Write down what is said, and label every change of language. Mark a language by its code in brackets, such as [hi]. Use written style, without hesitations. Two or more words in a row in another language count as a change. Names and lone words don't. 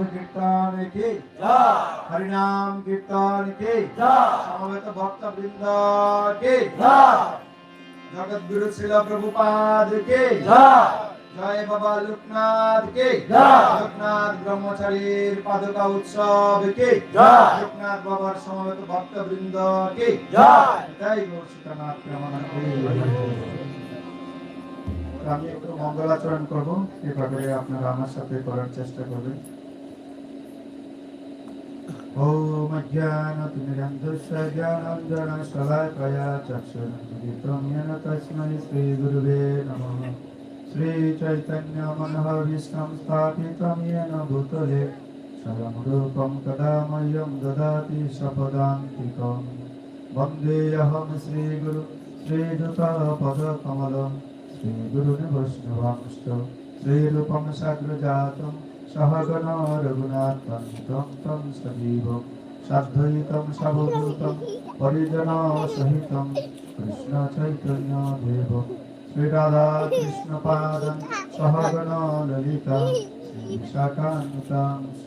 [bn] কীর্তন কি হরিনাম কীর্তন কি সমবেত ভক্তবৃন্দ কি জগৎগুরু শিল প্রভুপাদ কি জয় বাবা লোকনাথ কি লোকনাথ ব্রহ্মচারীর পাদুকা উৎসব কি লোকনাথ বাবার সমবেত ভক্তবৃন্দ কি জয় গৌর সীতানাথ প্রেমানন্দে। আমি একটু মঙ্গলাচরণ করবো, এভাবে আপনারা আমার সাথে করার চেষ্টা করবেন। [sa] ওম অজ্ঞানতিমিরন্ধস্য জ্ঞানাঞ্জনশলাকয়া চক্ষুরুন্মিলিतं येन তস্मै শ্রীগুরুবে নমঃ। শ্রীচৈতন্যমনোভীষ্টং স্থাপিतं येन भूतले स्वयं रूपं तदा मह्यं ददाति स्वपदान्तिकं। वन्देऽहं श्रीगुरु श्रीयुतपदकमलं श्रीगुरुन् वैष्णवांश्च श्रीरूपं साग्रजातं सहगण रघुनाथं तं सजीवं साद्वैतं सावधूतं परिजनसहितं कृष्ण चैतन्य देवं श्रीराधा कृष्णपादं सहगण ललिता श्रीशाखान्वितांश्च।